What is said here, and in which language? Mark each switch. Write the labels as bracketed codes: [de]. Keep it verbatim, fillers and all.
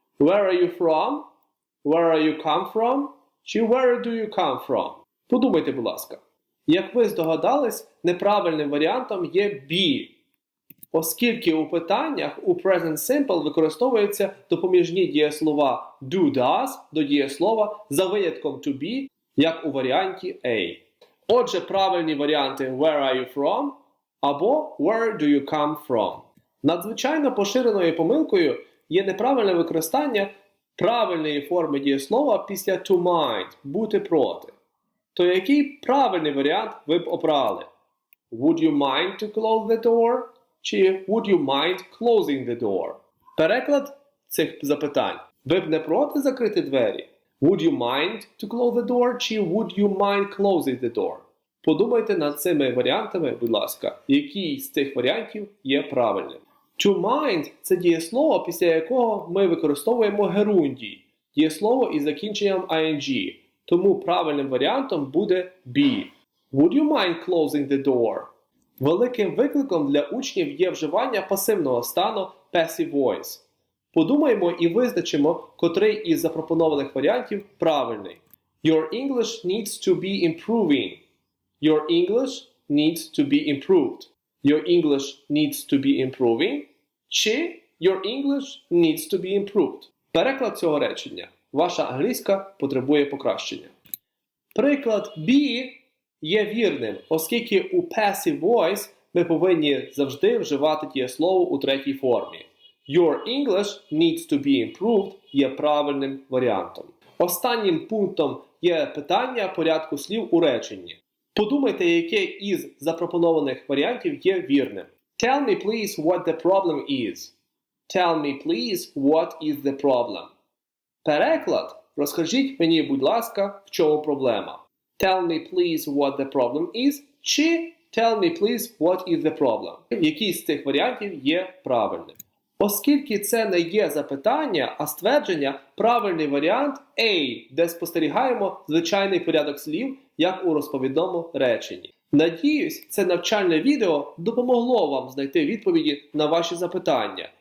[en] Where are you from? Where are you come from? Чи where do you come from? [uk] Подумайте, будь ласка. Як ви здогадались, неправильним варіантом є be, оскільки у питаннях у present simple використовуються допоміжні дієслова do, does до дієслова за винятком to be, як у варіанті A. Отже, правильні варіанти where are you from або where do you come from. Надзвичайно поширеною помилкою є неправильне використання правильної форми дієслова після to mind – бути проти. То який правильний варіант ви б обрали? [en] Would you mind to close the door? Чи would you mind closing the door? [uk] Переклад цих запитань. Ви б не проти закрити двері? [en] Would you mind to close the door? Чи would you mind closing the door? [uk] Подумайте над цими варіантами, будь ласка, який з цих варіантів є правильним. To mind – це дієслово, після якого ми використовуємо герундій, дієслово із закінченням ing. Тому правильним варіантом буде be. [en] Would you mind closing the door? [uk] Великим викликом для учнів є вживання пасивного стану passive voice. Подумаємо і визначимо, котрий із запропонованих варіантів правильний. [en] Your English needs to be improving. Your English needs to be improved. Your English needs to be improving. Чи Your English needs to be improved. [uk] Переклад цього речення. Ваша англійська потребує покращення. Приклад be є вірним, оскільки у passive voice ми повинні завжди вживати дієслово у третій формі. [en] Your English needs to be improved [uk] є правильним варіантом. Останнім пунктом є питання порядку слів у реченні. Подумайте, яке із запропонованих варіантів є вірним. [en] Tell me please what the problem is. Tell me please what is the problem. [uk] Переклад. Розкажіть мені, будь ласка, в чому проблема. [en] Tell me please what the problem is. Чи Tell me please what is the problem. [uk] Який з цих варіантів є правильним? Оскільки це не є запитання, а ствердження, правильний варіант A, де спостерігаємо звичайний порядок слів, як у розповідному реченні. Надіюсь, це навчальне відео допомогло вам знайти відповіді на ваші запитання.